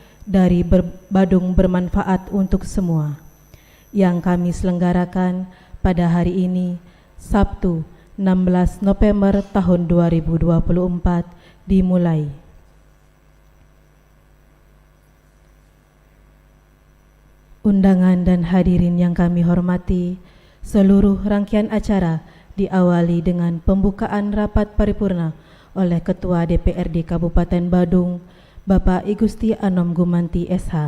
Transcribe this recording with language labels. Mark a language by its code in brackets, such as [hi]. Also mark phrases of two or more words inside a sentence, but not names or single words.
[id] dari Badung bermanfaat untuk semua yang kami selenggarakan pada hari ini, Sabtu 16 November tahun 2024 dimulai. Undangan dan hadirin yang kami hormati, seluruh rangkaian acara diawali dengan pembukaan rapat paripurna oleh Ketua DPRD Kabupaten Badung, Bapak I Gusti Anom Gumanti SH.